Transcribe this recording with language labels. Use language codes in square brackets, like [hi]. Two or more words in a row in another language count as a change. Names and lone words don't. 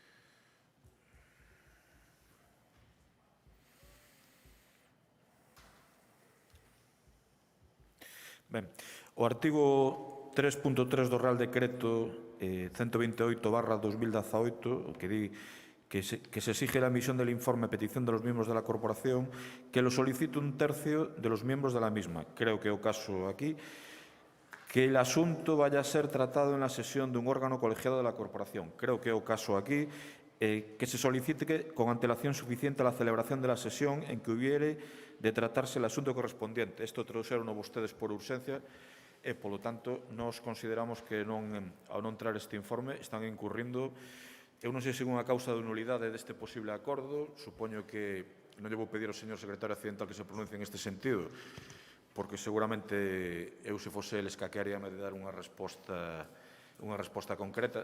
[gl] Ben, o artigo 3.3 do Real Decreto 128/2018, que di que [es] se exige la emisión del informe a petición de los miembros de la corporación, que lo solicite un tercio de los miembros de la misma. [gl] Creo que é o caso aquí, [es] que el asunto vaya a ser tratado en la sesión de un órgano colegiado de la corporación. [gl] Creo que é o caso aquí, [es] que se solicite con antelación suficiente la celebración de la sesión en que hubiere de tratarse el asunto correspondiente. [gl] Isto trouxeron vostedes por urxencia, e, polo tanto, nós consideramos que ao non traer este informe están incurrindo. Eu non sei se unha causa de nulidade deste posible acordo. Supoño que non lle vou pedir ao señor secretario accidental que se pronuncie en este sentido, porque seguramente eu, se fose el, escaquearíame de dar unha resposta concreta.